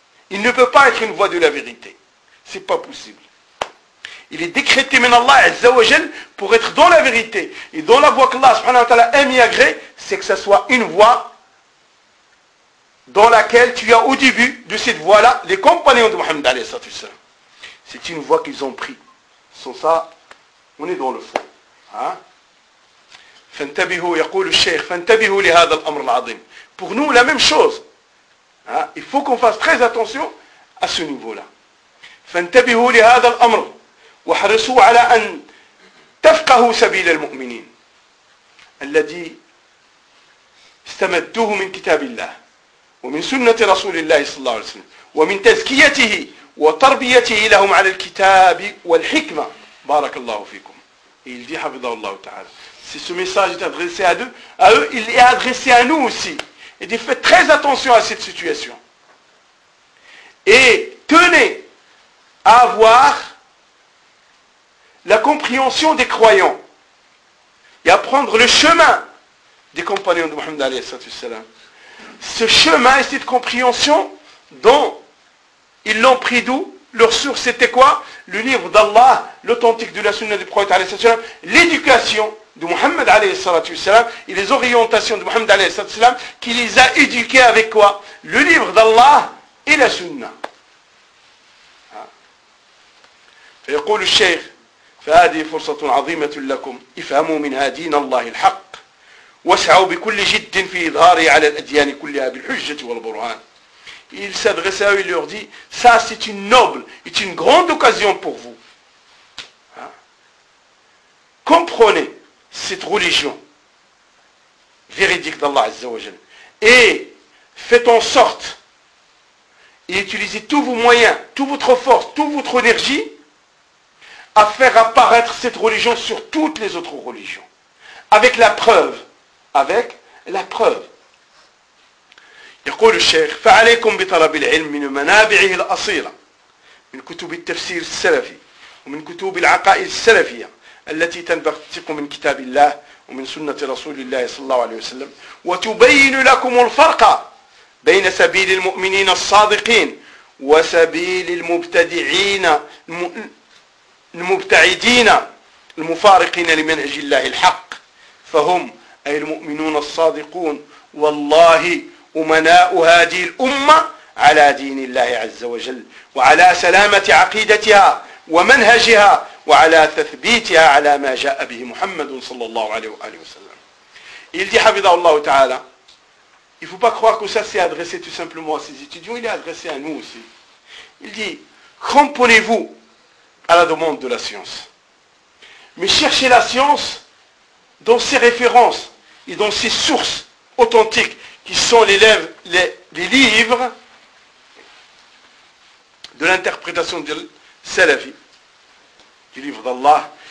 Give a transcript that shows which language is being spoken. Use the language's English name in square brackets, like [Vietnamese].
[French] Il ne peut pas être une voie de la vérité. Ce n'est pas possible. Il est décrété par Allah Azza wa Jal pour être dans la vérité. Et dans la voie qu'Allah subhanahu wa ta'ala aime et agrée, c'est que ce soit une voie dans laquelle tu as au début de cette voie-là les compagnons de Muhammad alayhi sallam. C'est une voie qu'ils ont pris. Sans ça, on est dans le fond. Hein? [Arabic] فانتبهوا يقول الشيخ فانتبهوا لهذا الامر العظيم [French] pour nous la même chose il faut qu'on fasse très attention à ce niveau là [Arabic] فانتبهوا لهذا الامر وحرصوا على ان تفقهوا سبيل المؤمنين الذي استمدوه من كتاب الله ومن سنة رسول الله صلى الله عليه وسلم ومن تزكيته وتربيته لهم على الكتاب والحكمة بارك الله فيكم [French] il dit [Arabic] حفظه الله تعالى. [French] Si ce message est adressé à eux, il est adressé à nous aussi. Il dit, faites très attention à cette situation. Et tenez à avoir la compréhension des croyants et à prendre le chemin des compagnons de Mohammed alayhi salatu wassalam. Ce chemin et cette compréhension dont ils l'ont pris d'où ? Leur source c'était quoi ? Le livre d'Allah, l'authentique de la sunna du prophète alayhi salatu wassalam, l'éducation de Mohammed alayhi salatu wassalam et les orientations de Mohammed alayhi salatu wassalam qui les a éduqués avec quoi ? Le livre d'Allah et la sunna. [Arabic] فيقول الشيخ فهذه فرصة عظيمة لكم افهموا منها دين الله الحق واسعوا بكل جد في إظهاره على الأديان كلها بالحجة والبرهان. [French] Il s'adresse à eux et leur dit, ça c'est une noble et une grande occasion pour vous. Comprenez cette religion véridique d'Allah Azza wa Jal et faites en sorte et utilisez tous vos moyens, toute votre force, toute votre énergie à faire apparaître cette religion sur toutes les autres religions. Avec la preuve. Avec la preuve. [Arabic] يقول الشيخ فعليكم بطلب العلم من منابعه الأصيلة من كتب التفسير السلفي ومن كتب العقائد السلفية التي تنبثق من كتاب الله ومن سنة رسول الله صلى الله عليه وسلم وتبين لكم الفرق بين سبيل المؤمنين الصادقين وسبيل المبتدعين المبتعدين المفارقين لمنهج الله الحق فهم أي المؤمنون الصادقون والله أمناء هذه الأمة على دين الله عز وجل وعلى سلامة عقيدتها ومنهجها وعلى تثبيتها على ما جاء به محمد صلى الله عليه وآله وسلم. [French] Il dit [Arabic] حفظه الله تعالى. [French] Il faut pas croire que ça s'est adressé tout simplement à ses étudiants, il est adressé à nous aussi. Il dit, comprenez-vous à la demande de la science. Mais cherchez la science dans ses références et dans ses sources authentiques qui sont les livres de l'interprétation de Salafi, du livre d'Allah.